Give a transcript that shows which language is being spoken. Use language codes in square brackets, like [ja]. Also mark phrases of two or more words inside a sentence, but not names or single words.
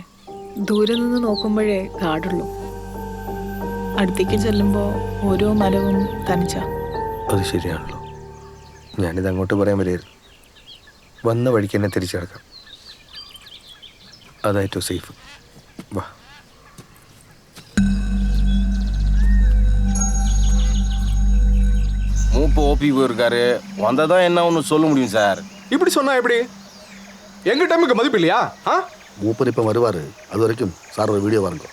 [ml] ദൂരെ നിന്ന് നോക്കുമ്പോഴേ കാടുള്ളൂ. അടുത്തേക്ക് ചെല്ലുമ്പോൾ ഓരോ മരവും തനിച്ച. അത് ശരിയാണല്ലോ. ഞാനിത് അങ്ങോട്ട് പറയാൻ വരികയായിരുന്നു. വന്ന വഴിക്ക് തന്നെ തിരിച്ചു കിടക്കാം. അതായിട്ടോ സേഫ്. വാ. [ta] மூப்பு ஓபி போயிருக்காரு, வந்ததான் என்ன ஒன்று சொல்ல முடியும் சார். இப்படி சொன்னா எப்படி? எங்க டைமுக்கு மதிப்பு இல்லையா? மூப்பர் இப்போ வருவார். அது வரைக்கும் சார் ஒரு வீடியோ பாருங்க.